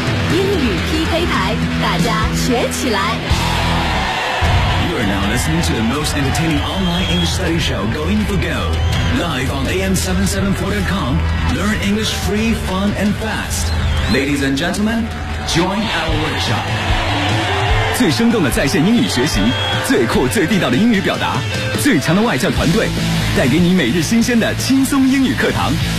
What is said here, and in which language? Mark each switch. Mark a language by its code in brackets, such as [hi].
[zh] 英语 PK 台，大家学起来。 [en] You are now listening to the most entertaining online English study show, Going for Go. Live on AM774.com, learn English free, fun, and fast. Ladies and gentlemen, join our workshop. [zh] 最生动的在线英语学习，最酷最地道的英语表达，最强的外教团队，带给你每日新鲜的轻松英语课堂。